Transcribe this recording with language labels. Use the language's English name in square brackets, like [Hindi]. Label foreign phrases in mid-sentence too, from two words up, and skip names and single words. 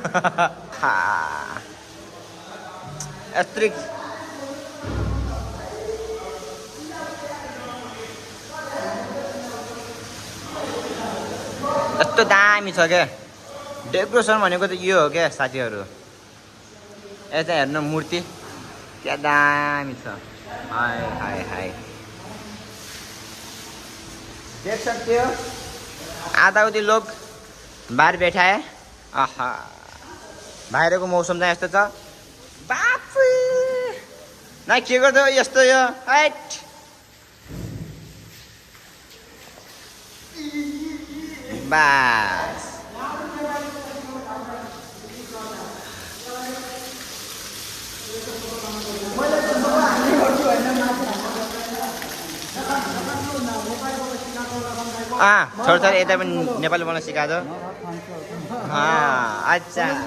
[Nepali] यत्रो यस्तो दामी छ क्या डेकोरेसन भनेको त यो हो क्या साथीहरू यता हेर्नु मूर्ति क्या दामी छ हाय हाय हाय [Hindi] देख सकते हो आधा उधी लोग बाहर बैठा है [Nepali] आहा बाहिरको मौसम चाहिँ यस्तो छ बाप न के गर्दै यस्तो यो हैट [Hindi] बास छोड छोड [Nepali] यता पनि नेपाली बोल्न सिकाएको अच्छा